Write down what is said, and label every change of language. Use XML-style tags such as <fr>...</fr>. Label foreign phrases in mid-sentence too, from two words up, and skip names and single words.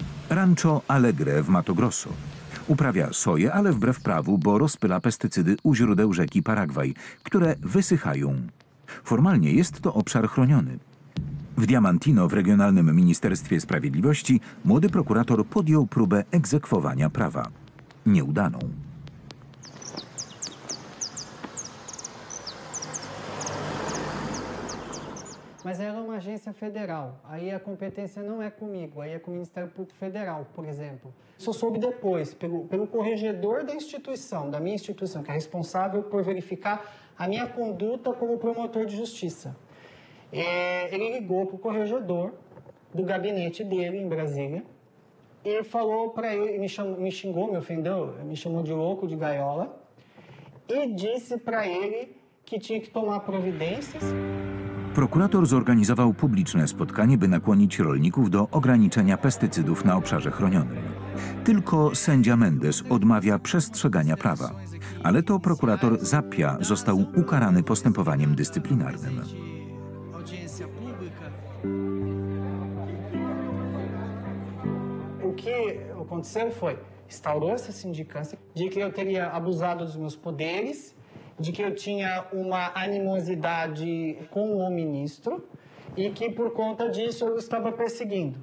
<pl>Rancho Alegre w Mato Grosso. Uprawia soję, ale wbrew prawu, bo rozpyla pestycydy u źródeł rzeki Paragwaj, które wysychają. Formalnie jest to obszar chroniony. W Diamantino w Regionalnym Ministerstwie Sprawiedliwości młody prokurator podjął próbę egzekwowania prawa. Nieudaną.</pl> <pt>Mas ela é uma agência federal, aí a competência não é comigo, aí é com o Ministério Público Federal, por exemplo. Só soube depois, pelo corregedor da instituição, da minha instituição, que é responsável por verificar a minha conduta como promotor de justiça. Ele ligou para o corregedor do gabinete dele em Brasília e falou para ele, me xingou, me ofendeu, me chamou de louco, de gaiola, i disse para ele que tinha que tomar providências.</pt> <pl>Prokurator zorganizował publiczne spotkanie, by nakłonić rolników do ograniczenia pestycydów na obszarze chronionym. Tylko sędzia Mendes odmawia przestrzegania prawa, ale to prokurator Zappia został ukarany postępowaniem dyscyplinarnym.</pl> <pt>O que aconteceu foi, instaurou essa sindicância de que eu teria abusado dos meus poderes, de que eu tinha uma animosidade com o ministro e que por conta disso eu estava perseguindo.</pt>